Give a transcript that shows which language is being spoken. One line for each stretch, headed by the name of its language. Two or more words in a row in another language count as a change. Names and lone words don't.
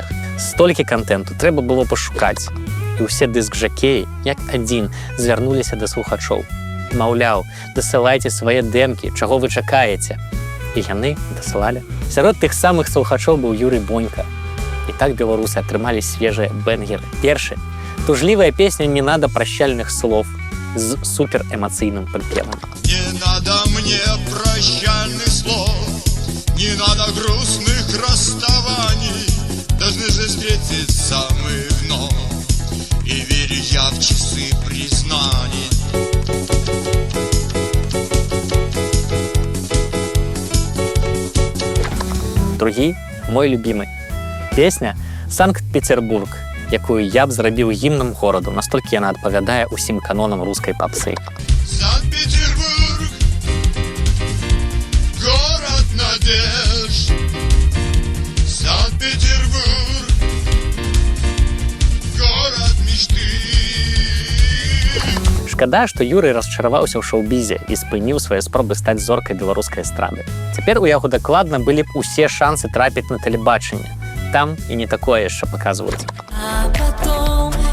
Belarusian: Столькі кантэнту трэба было пашукаць. І ўсе дыск-жакеі, як адзін, звярнуліся да слухачоў. Маўляў, дасылайце свае дэмкі, чаго вы чакаеце. І яны дасылалі. Сярод тых самых слухачоў быў Юрый Бонька. І так беларусы атрымалі свежыя бэнгеры. Першы – тужлівая песня «Не надо прощальных слов» з суперэмацыйным прыпевам.
Russian: Не надо мне прощальных слов, не надо грустных расставаний, должны же встретиться мы вновь. И верю я в часы признаний.
Belarusian: Другі, мой любімы. Песня «Санкт-Петербург», якую я б зрабіў гімнам гораду, настолькі яна адпавядае ўсім канонам рускай папсы.
Russian: Санкт-Петербург, город надежд. Санкт-Петербург, город мечты.
Belarusian: Шкада, што Юрый расчараваўся ў шоу-бізе і спыніў свае спробы стаць зоркай беларускай эстрады. Цяпер у яго дакладна былі б усе шансы трапіць на тэлебачанне. Там і не такое яшчэ паказваюць.